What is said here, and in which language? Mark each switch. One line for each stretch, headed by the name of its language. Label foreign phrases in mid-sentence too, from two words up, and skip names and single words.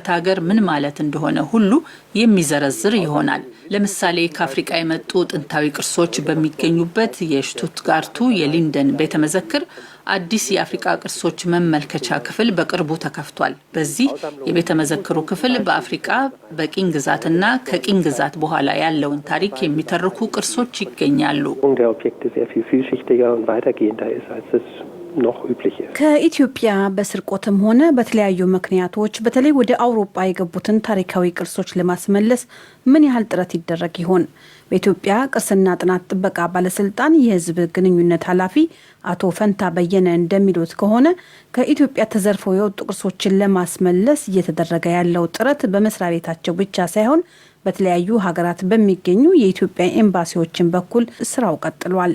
Amharic: ሀገር ምን ማለት እንደሆነ ሁሉ የሚዘረዝር ይሆናል። ለምሳሌ ከአፍሪካ የመጡ ጥንታዊ ቅርሶች በሚገኙበት የሽቱትጋርቱ የሊንደን ቤተ መዘክር አዲስ የአፍሪካ ቅርሶች መመልከቻ ክፍል በቅርቡ ተከፍቷል። በዚህ የቤተ መዘክሩ ክፍል በአፍሪካ በቅኝ ግዛትና ከቅኝ ግዛት በኋላ ያለውን ታሪክ የሚተርኩ ቅርሶች ይገኛሉ።
German: noch üblich ist.
Amharic: ከኢትዮጵያ በስርቆትም ሆነ በተለያዩ ምክንያቶች በተለይ ወደ አውሮፓ የገቡትን ታሪካዊ ቅርሶች ለማስመለስ ምን ያህል ጥረት ይደረግ ይሆን? በኢትዮጵያ ቅርስና ጥናት ጥበቃ ባለስልጣን የህዝብ ግንኙነት ኃላፊ አቶ ፈንታ በየነ እንደሚሉት ከሆነ ከኢትዮጵያ ተዘርፈው የወጡ ቅርሶችን ለማስመለስ እየተደረገ ያለው ጥረት በመስሪያ ቤታቸው ብቻ ሳይሆን በተለያዩ ሀገራት በሚገኙ የኢትዮጵያ ኤምባሲዎችን በኩል ስራው ቀጥሏል።